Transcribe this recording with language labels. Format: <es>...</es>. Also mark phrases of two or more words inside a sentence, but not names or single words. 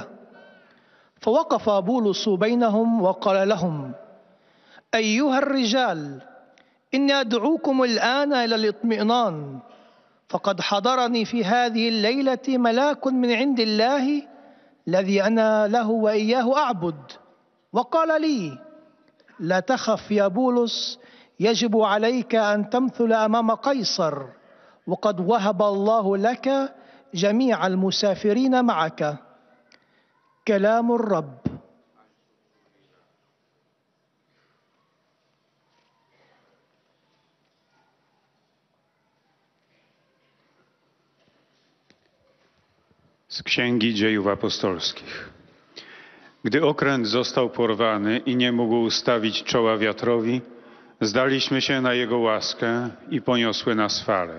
<ar>فوقف بولس بينهم وقال لهم: أيها الرجال، إني أدعوكم الآن إلى الاطمئنان، فقد حضرني في هذه الليلة ملاك من عند الله الذي أنا له وإياه أعبد، وقال لي: لا تخف يا بولس، يجب عليك أن تمثل أمام قيصر، وقد وهب الله لك جميع المسافرين معك. كلام الرب.</ar> <pl>Z Księgi Dziejów Apostolskich. Gdy okręt został porwany i nie mógł ustawić czoła wiatrowi, zdaliśmy się na jego łaskę i poniosły nas fale.</pl>